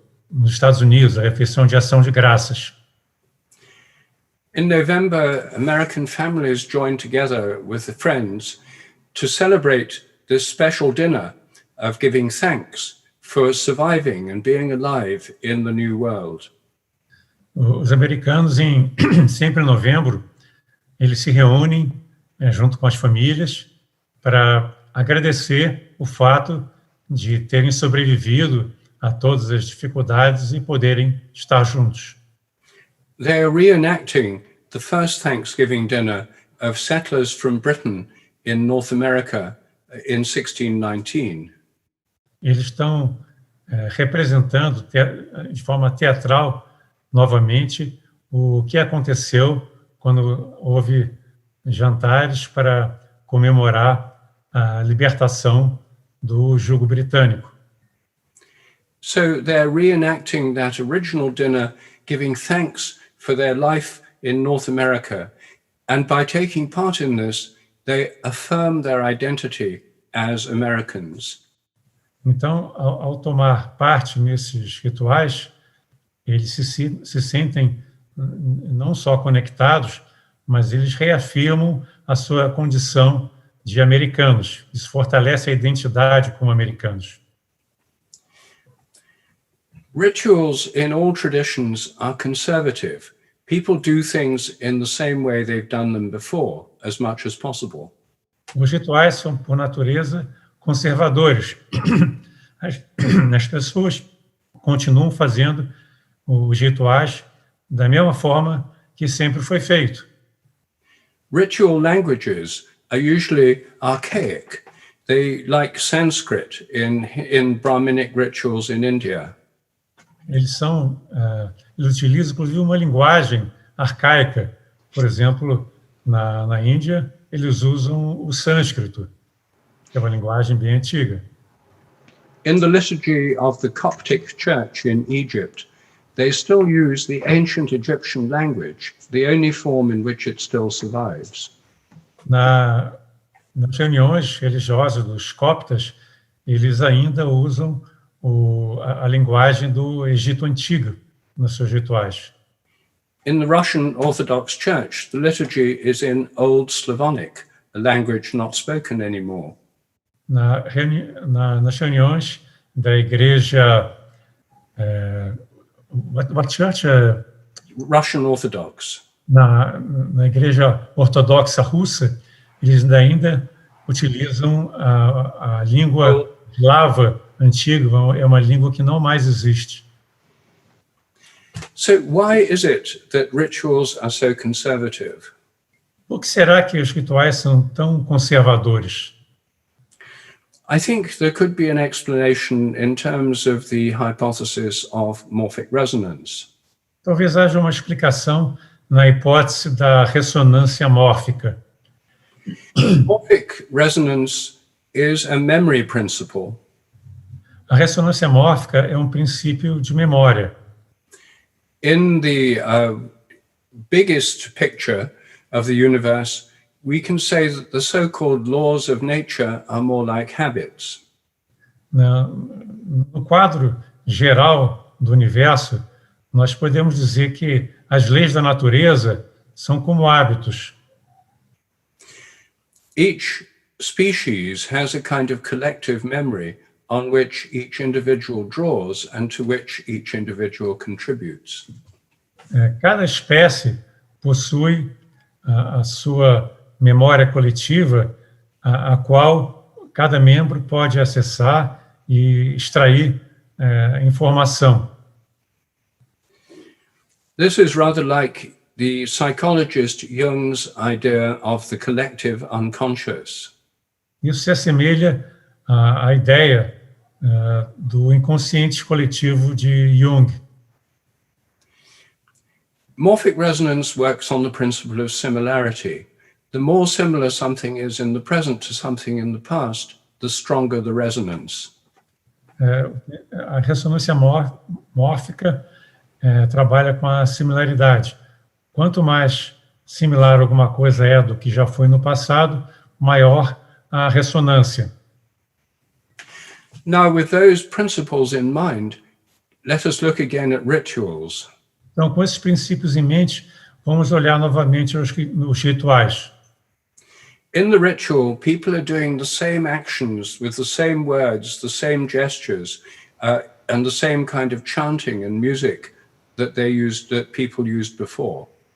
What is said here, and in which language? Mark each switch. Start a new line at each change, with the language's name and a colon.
Portuguese: nos Estados Unidos, a refeição de ação de graças.
English: In November, American families joined together with their friends to celebrate this special dinner of giving thanks for surviving and being alive in the new world.
Portuguese: Os americanos, sempre em novembro, eles se reúnem junto com as famílias para agradecer o fato de terem sobrevivido a todas as dificuldades e poderem estar juntos.
English: They are reenacting the first Thanksgiving dinner of settlers from Britain in North America in 1619.
Portuguese: Eles estão representando de forma teatral novamente o que aconteceu quando houve jantares para comemorar a libertação do jugo britânico.
English: So they're reenacting that original dinner, giving thanks for their life in North America. And by taking part in this, they affirm their identity as Americans.
Portuguese: Então, ao tomar parte nesses rituais, eles se sentem não só conectados, mas eles reafirmam a sua condição de americanos. Isso fortalece a identidade como americanos.
English: Rituals in all traditions are conservative. People do things in the same way they've done them before, as much as possible.
Portuguese: Os rituais são, por natureza, conservadores. As pessoas continuam fazendo os rituais da mesma forma que sempre foi feito.
English: Ritual languages are usually archaic. They like Sanskrit in Brahminic rituals in India.
Portuguese: Eles utilizam, inclusive, uma linguagem arcaica. Por exemplo, na Índia, eles usam o sânscrito, que é uma linguagem bem antiga.
English: In the liturgy of the Coptic Church in Egypt, they still use the ancient Egyptian language, the only form in which it still survives.
Portuguese: Nas reuniões religiosas dos coptas, eles ainda usam a linguagem do Egito Antigo nos seus rituais.
English: In the Russian Orthodox Church, the liturgy is in Old Slavonic, a language not spoken anymore.
Portuguese: Nas reuniões da igreja...
English: what church? Russian Orthodox.
Portuguese: Na igreja ortodoxa russa, eles ainda utilizam a língua eslava antiga, é uma língua que não mais existe.
English: So why is it that rituals are so conservative?
Portuguese: Por que será que os rituais são tão conservadores?
English: I think there could be an explanation in terms of the hypothesis of morphic resonance.
Portuguese: Talvez haja uma explicação na hipótese da ressonância mórfica.
English: Morphic resonance is a memory principle.
Portuguese: A ressonância mórfica é um princípio de memória.
English: In the biggest picture of the universe, we can say that the so-called laws of nature are more like habits.
Portuguese: No quadro geral do universo, nós podemos dizer que as leis da natureza são como hábitos.
English: Each species has a kind of collective memory on which each individual draws and to which each individual contributes.
Portuguese: Cada espécie possui a sua memória coletiva, a qual cada membro pode acessar e extrair informação.
English: This is rather like the psychologist Jung's idea of the collective unconscious.
Portuguese: Isso se assemelha à ideia do inconsciente coletivo de Jung.
English: Morphic resonance works on the principle of similarity. The more similar something is in the present to something in the past, the stronger the resonance.
Portuguese: A ressonância mórfica trabalha com a similaridade. Quanto mais similar alguma coisa é do que já foi no passado, maior a ressonância.
English: Now, with those principles in mind, let us look again at rituals.
Portuguese: Então, com esses princípios em mente, vamos olhar novamente os rituais.
English: In the ritual, people are doing the same actions with the same words, the same gestures, and the same kind of chanting and music that people used before.